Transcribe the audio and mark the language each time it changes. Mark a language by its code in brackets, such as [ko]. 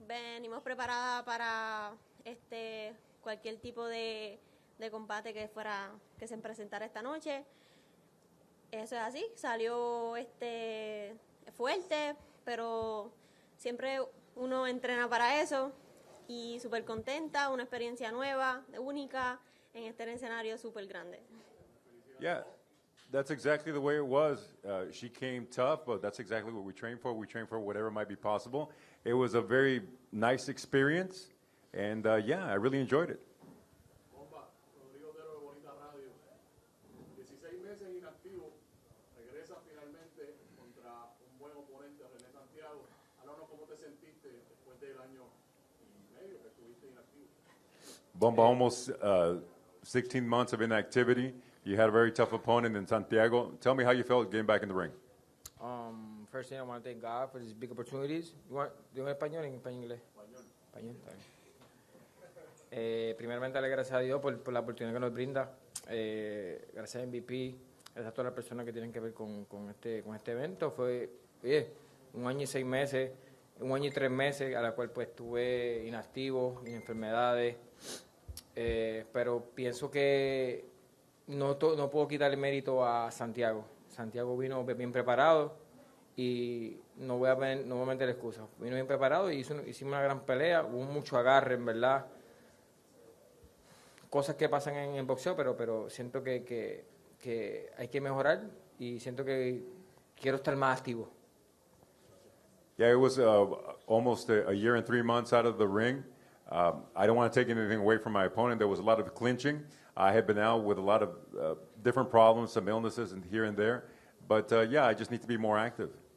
[es] Venimos preparadas para cualquier tipo de combate que se presentara esta noche. Eso es así. Salió fuerte, pero siempre uno entrena para eso. Y súper contenta, una experiencia nueva, única, en este escenario súper grande. [en] Yeah, that's exactly the way it was. She came tough, but that's exactly what we train for. We train for whatever might be possible. It was a very nice experience, and yeah, I really enjoyed it. [es] Bomba, Rodrigo de Bonita Radio. 16 meses inactivo, regresa finalmente contra un buen oponente, René Santiago. Háblanos cómo te sentiste después del año y medio que estuviste inactivo. [en] Bomba, almost 16 months of inactivity. You had a very tough opponent in Santiago. Tell me how you felt getting back in the ring. First thing, I want to thank God for these big opportunities. [es] ¿Digo en español o en inglés? Español. Está bien. Primeramente, darle gracias a Dios por la oportunidad que nos brinda. Gracias a MVP, gracias a todas las personas que tienen que ver con este evento. Fue, un año y 6 meses, un año y 3 meses, a la cual pues estuve inactivo, en enfermedades. Pero pienso que no puedo quitarle mérito a Santiago. Santiago vino bien preparado y no voy a meter excusas. Vino bien preparado y hicimos una gran pelea, hubo mucho agarre, en verdad. Cosas que pasan en boxeo, pero siento que hay que mejorar y siento que quiero estar más activo. [en] Yeah, it was almost a year and 3 months out of the ring. I don't want to take anything away from my opponent. There was a lot of clinching. I had been out with a lot of different problems, some illnesses and here and there. But yeah, I just need to be more active.